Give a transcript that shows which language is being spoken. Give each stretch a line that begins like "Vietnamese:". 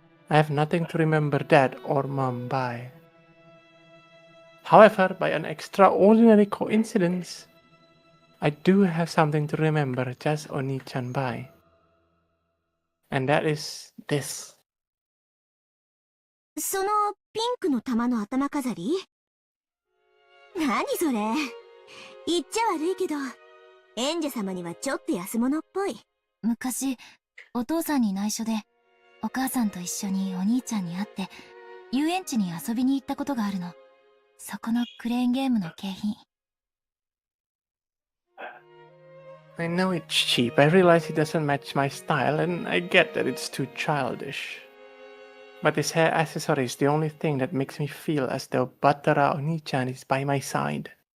English: I have nothing to remember Dad or Mom by. However, by an extraordinary coincidence, I do have something to remember just Oni-chan by. And that is this.
Japanese: そのピンクの玉の頭飾り？何それ？言っちゃ悪いけど、エンジェ様にはちょっと安物っぽい。昔、お父さんに内緒で、お母さんと一緒にお兄ちゃんに会って、遊園地に遊びに行ったことがあるの。そこのクレーンゲームの景品。
English: I know it's cheap. I realize it doesn't match my style, and I get that it's too childish. But this hair accessory is the only thing that makes me feel as though Batara Oni-chan is by my side.